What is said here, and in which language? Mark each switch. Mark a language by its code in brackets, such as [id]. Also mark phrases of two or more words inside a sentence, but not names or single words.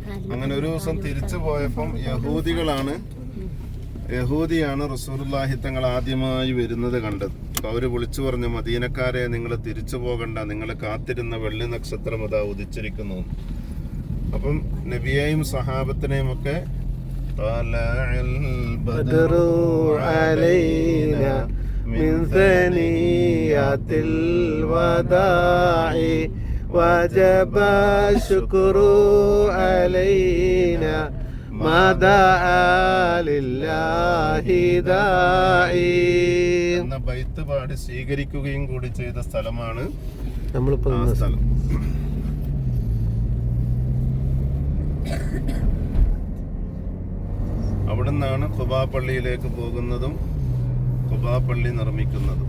[ml] അങ്ങനെ ഒരു ദിവസം തിരിച്ചു പോയപ്പം യഹൂദിയാണ് റസൂലുള്ളാഹി തങ്ങൾ ആദ്യമായി വരുന്നത് കണ്ടത്. അപ്പൊ അവര് വിളിച്ചു പറഞ്ഞു, മദീനക്കാരെ, നിങ്ങൾ തിരിച്ചു പോകണ്ട, നിങ്ങൾ കാത്തിരുന്ന വെള്ളി നക്ഷത്രം അതാ ഉദിച്ചിരിക്കുന്നു. അപ്പം നബിയെയും സഹാബത്തിനെയും ഒക്കെ [ar] من ثنيات الوداع وجب الشكر علينا ما دعا لله داعي [ml] എന്ന ബൈത്ത് പാടി സ്വീകരിക്കുകയും കൂടി ചെയ്ത സ്ഥലമാണ് നമ്മളിപ്പോൾ ആ സ്ഥലം. അവിടെ നിന്നാണ് ഖുബാ പള്ളിയിലേക്ക് പോകുന്നതും ഖുബാ പള്ളി നിർമ്മിക്കുന്നതും.